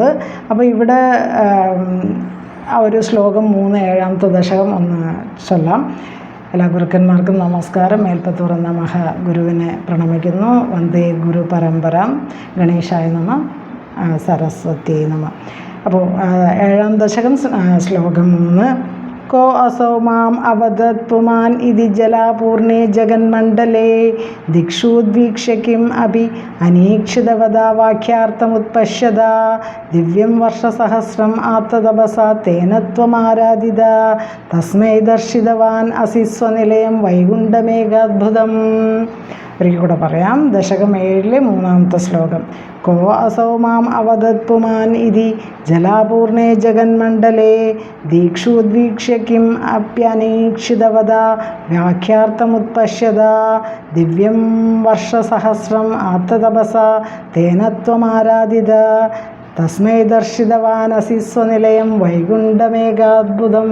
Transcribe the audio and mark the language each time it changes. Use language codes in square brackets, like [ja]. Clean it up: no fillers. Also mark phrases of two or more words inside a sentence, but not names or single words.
[ml] അപ്പോൾ ഇവിടെ ആ ഒരു ശ്ലോകം 3 7ാമത്തെ ദശകം ഒന്ന് ചൊല്ലാം. എല്ലാ ഗുരുക്കന്മാർക്കും നമസ്കാരം. മേൽപ്പത്തൂർ എന്ന ഗുരുവിനെ പ്രണമിക്കുന്നു. [sa] വന്ദേ ഗുരു പരമ്പര. ഗണേശായ നമ. സരസ്വതി നമ. [ml] അപ്പോൾ 7-ാം ദശകം ശ്ലോകം 3. [sa] को असौ माम् अवदत् पुमान् इति जलापूर्णे जगन्मण्डले दिक्षुद्वीक्ष्य किम् अपि अनीक्षितवदा वाक्यार्थमुत्पश्यदा दिव्यं वर्षसहस्रम् आत्ततपसा तेन त्वमाराधिता तस्मै दर्शितवान् असि स्वनिलयं वैकुण्ठमेकाद्भुतम्. [ml] ഒരിക്കൽ കൂടെ പറയാം. ദശകം 7-ലെ 3-ാമത്തെ ശ്ലോകം. [sa] കോ അസൗ മാം അവദത് പുമാൻ ഇതി ജലാപൂർണേ ജഗന്മണ്ഡലേ ദീക്ഷുദ്വീക്ഷ്യ കിം അപ്യനീക്ഷിതവത വ്യാഖ്യാർത്ഥമുത്പശ്യത ദിവ്യം വർഷസഹസ്രം ആത്മതപസ തേന ത്വമാരാധിത തസ്മൈ ദർശിതവാനസി സ്വനിലയം വൈകുണ്ഠമേകാദ്ഭുതം.